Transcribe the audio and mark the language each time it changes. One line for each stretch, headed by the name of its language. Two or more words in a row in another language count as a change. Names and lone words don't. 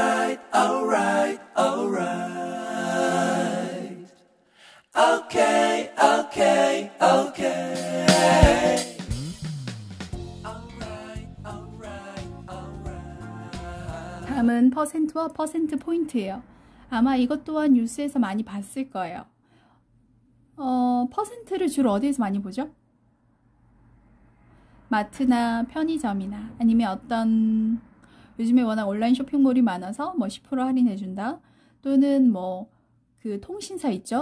English: alright, alright, alright. Okay, okay, okay. Alright, alright, alright.
Korean: 다음은 퍼센트와 퍼센트 포인트예요. 아마 이것 또한 뉴스에서 많이 봤을 거예요. 퍼센트를 주로 어디에서 많이 보죠? 마트나 편의점이나 아니면 어떤 요즘에 워낙 온라인 쇼핑몰이 많아서 뭐 10% 할인해준다, 또는 뭐 그 통신사 있죠?